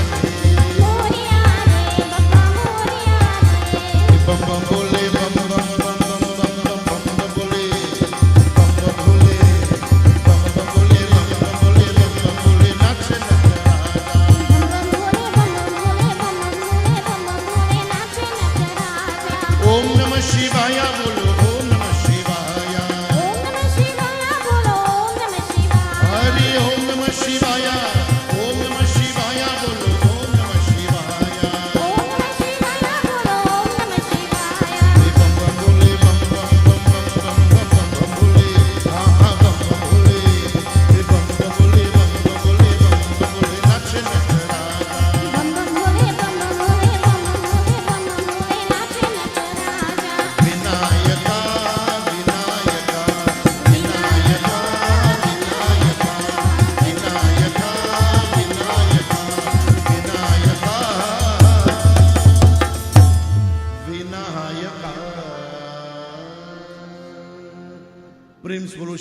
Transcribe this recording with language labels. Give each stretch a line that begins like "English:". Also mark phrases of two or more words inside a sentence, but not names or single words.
Marathi: मोरिया रे बप्पा मोरिया रे
Hindi: बम बम बोले बम बम बम बम बम बम बम बम बोले बम बम बोले बम बम बोले बम बम बोले बम बम बोले नाच नटराजा बम बम भोले बम बम भोले नाचे नटराजा
Sanskrit: ओम नमः शिवाय बोलो ओम नमः शिवाय ओम नमः शिवाय बोलो ओम नमः शिवाय हरि ओम नमः शिवाय ओम नमः शिवाय
Hindi: बोलो
Sanskrit: ओम नमः शिवाय ओम नमः शिवाय बोलो ओम नमः शिवाय
Hindi: बम बम बोले बम बम बम बम बम बम बम बोले हाँ हाँ बम बम बोले बम बम बोले बम बम बोले बम बम बोले नाच नटराजा बम बम भोले बम बम भोले बम बम भोले बम बम भोले नाचे नटराजा विनायका विनायका विनायका विनायका विनायका विनायका विनायका प्रेम से बोलो